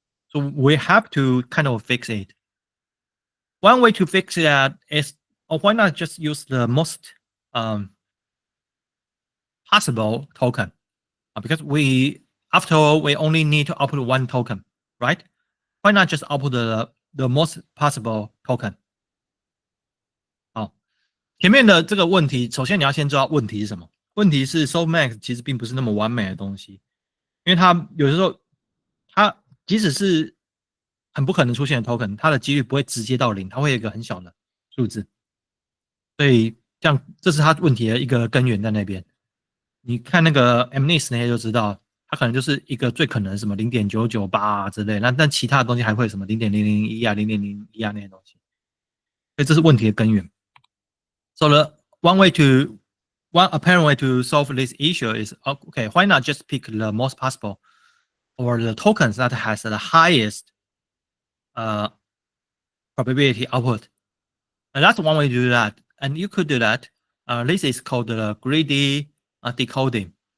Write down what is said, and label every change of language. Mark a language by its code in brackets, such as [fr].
[en] So we have to kind of fix it. One way to fix that is, or why not just use the most possible token? Because we, after all, we only need to output one token, right? Why not just output the most possible token? [zh] 好，前面的这个问题，首先你要先知道问题是什么。问题是 softmax 其实并不是那么完美的东西，因为它有的时候，它即使是很不可能出现的 token，它的几率不会直接到0，它会有一个很小的数字。所以这样，这是它问题的一个根源在那边。你看那个 MNIST 那些就知道，它可能就是一个最可能什么0.998啊之类，但其他的东西还会什么0.001啊、0.01啊那些东西，所以这是问题的根源。 [en] So the one apparent way to solve this issue is, okay, why not just pick the most possible or the tokens that has the highest probability output? And that's one way to do that. And you could do that. This is called the greedy decoding.